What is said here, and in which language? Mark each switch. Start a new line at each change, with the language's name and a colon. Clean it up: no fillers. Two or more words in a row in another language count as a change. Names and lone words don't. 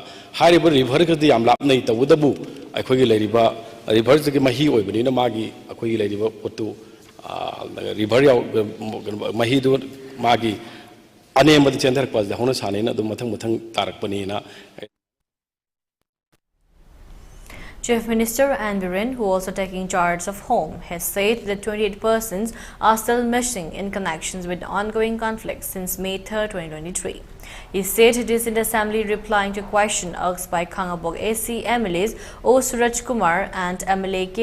Manipuri: hariba river kadi yam lap nei tawdabu akoi ki lariba river dagi mahi oibani na magi ꯑꯩꯈꯣꯏꯒꯤ ꯂꯩꯔꯤꯕ ꯄꯣꯠꯇꯨ ꯔꯤꯚꯔ ꯃꯍꯤꯗꯨ ꯃꯥꯒꯤ ꯑꯅꯦꯝꯕꯗ ꯆꯦꯟꯊꯔꯛꯄꯁꯤꯗ ꯍꯧꯅ ꯁꯥꯅꯩꯅ ꯑꯗꯨꯝ ꯃꯊꯪ ꯃꯊꯪ ꯇꯥꯔꯛꯄꯅꯤꯅ.
English: Chief Minister Andhra, who also taking charge of home, has said that 28 persons are still missing in connections with ongoing conflicts since May 3, 2023. He said this in the assembly replying to a question asked by Khangabog AC MLAs O. Suraj Kumar and MLA K.